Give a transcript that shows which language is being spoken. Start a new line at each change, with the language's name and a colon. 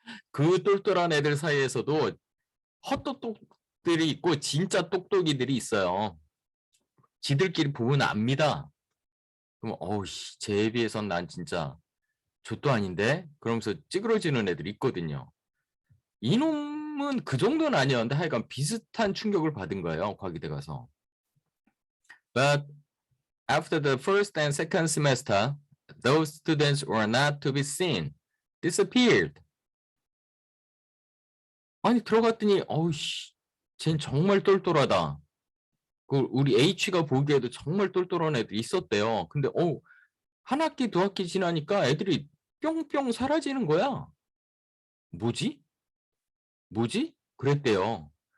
Korean: 그 똘똘한 애들 사이에서도 헛똑똑들이 있고 진짜 똑똑이들이 있어요. 지들끼리 보면 압니다. 그럼 어우씨 쟤에 비해선 난 진짜 좆도 아닌데? 그러면서 찌그러지는 애들이 있거든요. 이놈은 그 정도는 아니었는데 하여간 비슷한 충격을 받은 거예요. 과기대 가서.
English: But after the first and second semester, those students were not to be seen. Disappeared.
Korean: 아니 들어갔더니 어우씨 쟨 정말 똘똘하다. 우리 H가 보기에도 정말 똘똘한 애들이 있었대요. 근데 한 학기 두 학기 지나니까 애들이 뿅뿅 사라지는 거야. 뭐지? 그랬대요.